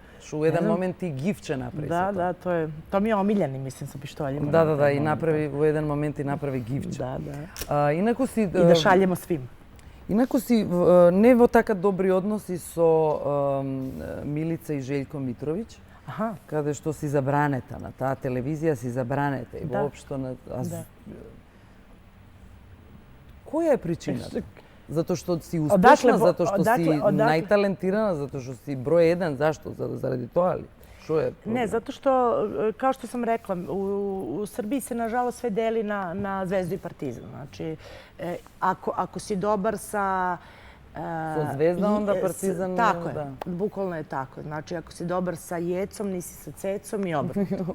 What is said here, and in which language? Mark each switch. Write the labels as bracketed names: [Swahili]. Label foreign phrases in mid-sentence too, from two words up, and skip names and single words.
[Serbian] Što u jedan moment i gifče napravi. Da, to mi je omiljeni, mislim, sa pištoljima. Da, i napravi u jedan moment i napravi gifče. Da. I da šaljemo svim. [Macedonian] Инаку си не во така добри односи со Милица и Желјко Митровиќ, каде што си забранета на таа телевизија, си забранета и воопшто на... Која е причината? Затоа што си успешна, затоа што си најталентирана, затоа што си број еден, зашто? Заради тоа ли? [Serbian] Ne, zato što, kao što sam rekla, u Srbiji se nažalost sve deli na Zvezdu i Partizan. Znači, ako si dobar sa... Sa Zvezda, onda Partizan... Tako je, bukvalno je tako. Znači, ako si dobar sa Jecom, nisi sa Cecom i obrnuto.